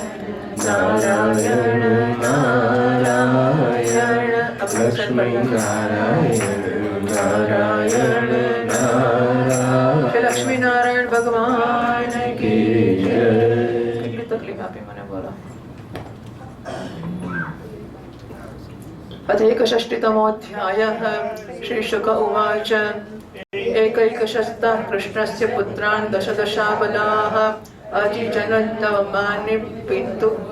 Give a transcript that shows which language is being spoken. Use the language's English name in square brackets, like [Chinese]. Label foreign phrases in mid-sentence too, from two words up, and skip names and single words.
[Gujarati] નારાયણ નારાયણ લક્ષ્મી નારાયણ નારાયણ નારાયણ લક્ષ્મી નારાયણ ભગવાન કી જય. કેટલી તકલીફ આપી મને બોલો. [Sanskrit] अथ एकषष्टितमोऽध्यायः. श्रीशुक उवाच एकैकशस्तः कृष्णस्य पुत्रान् दशदशाबलाः अजिजनन्नवमानि पिन्तु